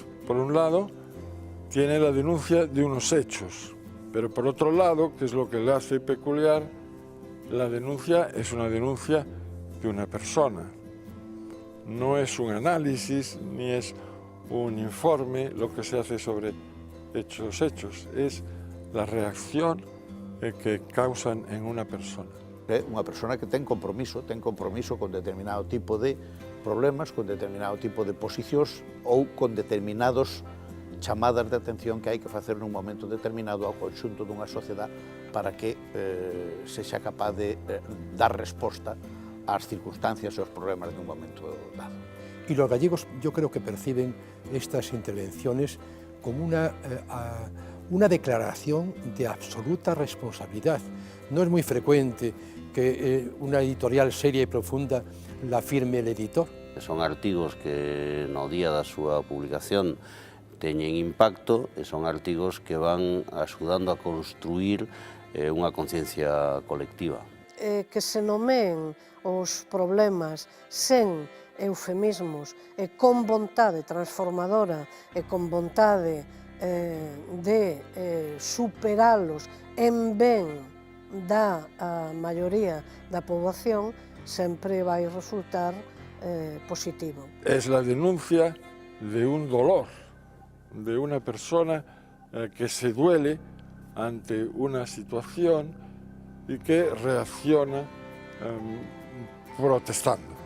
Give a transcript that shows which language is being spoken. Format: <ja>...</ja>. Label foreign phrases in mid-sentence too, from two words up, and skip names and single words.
<es>Por un lado, tiene la denuncia de unos hechos, pero por otro lado, que es lo que le hace peculiar, la denuncia es una denuncia de una persona. No es un análisis ni es un informe lo que se hace sobre hechos, es la reacción que causan en una persona.</es> <gl>É unha persona que ten compromiso con determinado tipo de problemas, con determinado tipo de posicións ou con determinados chamadas de atención que hai que facer nun momento determinado ao conxunto dunha sociedade para que sexa capaz de dar resposta ás circunstancias e aos problemas dun momento dado.</gl> <es>Y los gallegos yo creo que perciben estas intervenciones como una declaración de absoluta responsabilidad. No es muy frecuente que una editorial seria y profunda la firme el editor.</es> <gl>Son artigos que no día da súa publicación teñen impacto e son artigos que van axudando a construir unha conciencia colectiva. Que se nomeen os problemas sen eufemismos e con vontade transformadora e con vontade de superalos en ben da maioría da poboación, sempre vai resultar positivo.</gl> <es>Es la denuncia de un dolor, de una persona que se duele ante una situación y que reacciona protestando.</es>